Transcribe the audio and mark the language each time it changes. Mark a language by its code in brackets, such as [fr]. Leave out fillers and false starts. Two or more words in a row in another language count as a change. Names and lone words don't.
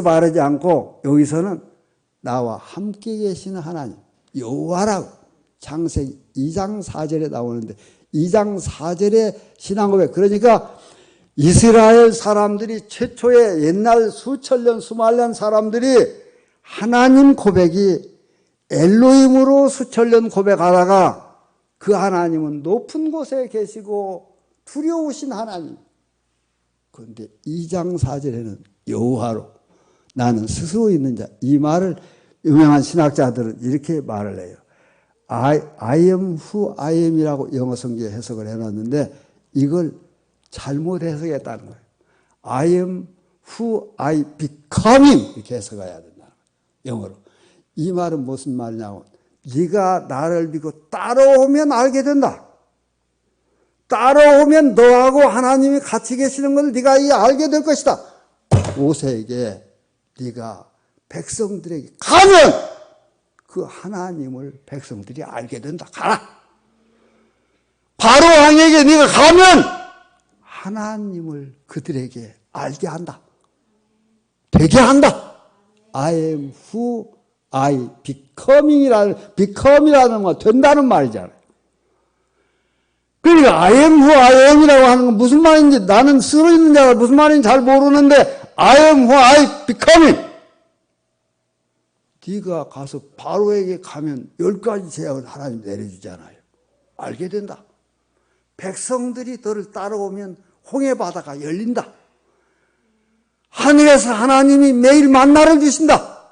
[ko] 말하지 않고 여기서는 나와 함께 계시는 하나님, 여호와라고 창세기 2장 4절에 나오는데 2장 4절의 신앙고백, 그러니까 이스라엘 사람들이 최초의 옛날 수천 년 수만 년 사람들이 하나님 고백이 엘로힘으로 수천 년 고백하다가 그 하나님은 높은 곳에 계시고 두려우신 하나님. 그런데 2장 4절에는 여호와로 나는 스스로 있는 자. 이 말을 유명한 신학자들은 이렇게 말을 해요. [en] I am who I am [ko] 이라고 영어 성경에 해석을 해놨는데 이걸 잘못 해석했다는 거예요. [en] I am who I becoming [ko] 이렇게 해석해야 된다. 영어로. 이 말은 무슨 말이냐고. 네가 나를 믿고 따라오면 알게 된다. 따라오면 너하고 하나님이 같이 계시는 것을 네가 알게 될 것이다. 모세에게 네가 백성들에게 가면 그 하나님을 백성들이 알게 된다. 가라. 바로 왕에게 네가 가면 하나님을 그들에게 알게 한다. 되게 한다. [en] I am who I become [ko] 이라는 건 된다는 말이잖아요. 그러니까 [en] I am who I am [ko] 이라고 하는 건 무슨 말인지 나는 쓰러 있는 자가 무슨 말인지 잘 모르는데 [en] I am who I becoming. [ko] 네가 가서 바로에게 가면 10가지 재앙을 하나님 내려주잖아요. 알게 된다. 백성들이 너를 따라오면 홍해 바다가 열린다. 하늘에서 하나님이 매일 만나를 주신다.